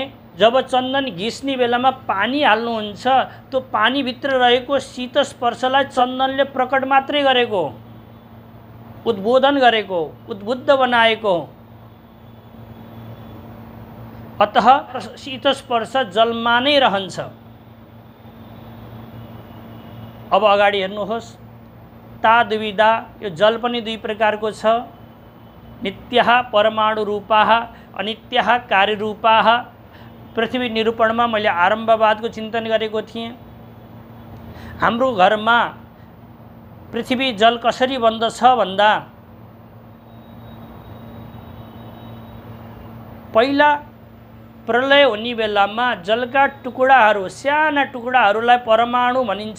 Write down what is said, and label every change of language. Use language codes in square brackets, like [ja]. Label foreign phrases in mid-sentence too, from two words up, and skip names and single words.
[ne] जब चन्दन घिस्ने बेलामा पानी हाल्नुहुन्छ तो पानीभित्र रहेको शीत स्पर्शलाई चन्दनले प्रकट मात्रै गरेको, उद्बोधन गरेको, उद्बुद्ध बनाएको। अतः शीत स्पर्श जलमा नै रहन्छ। अब अगाडि हेर्नुहोस्, ता दुविधा, यो जल पनि 2 प्रकारको छ। [sa] नित्यः परमाणु रूपाः, अनित्यः कार्यरूपाः। [ne] पृथ्वी निरूपणमा मैले आरम्भवादको चिन्तन गरेको थिएँ। हाम्रो घरमा पृथ्वी जल कसरी बन्दछ भन्दा, पहिला प्रलय हुने बेलामा जलका टुक्राहरू, साना टुक्राहरूलाई परमाणु भनिन्छ।